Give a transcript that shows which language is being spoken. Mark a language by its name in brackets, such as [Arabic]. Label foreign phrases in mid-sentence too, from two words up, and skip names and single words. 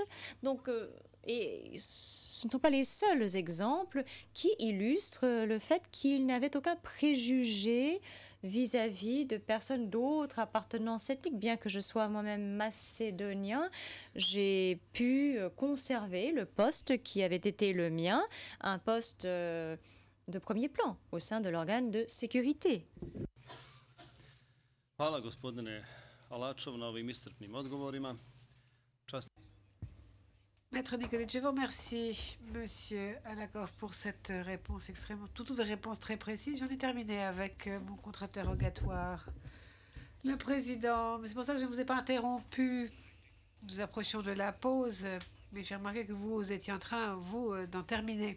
[French] Donc, et ce ne sont pas les seuls exemples qui illustrent le fait qu'il n'avait aucun préjugé vis-à-vis de personnes d'autres appartenances ethniques. Bien que je sois moi-même macédonien, j'ai pu conserver le poste qui avait été le mien, un poste de premier plan au sein de l'organe de sécurité. [Serbian] Hvala gospodine Alačov na ovim iscrpnim odgovorima. [French] Maître Nikolic, je vous remercie, Monsieur Alakov, pour cette réponse extrêmement, toutes des réponses très précises. J'en ai terminé avec mon contre-interrogatoire. Le président, mais c'est pour ça que je ne vous ai pas interrompu. Nous approchions de la pause, mais j'ai remarqué que vous étiez en train, vous, d'en terminer.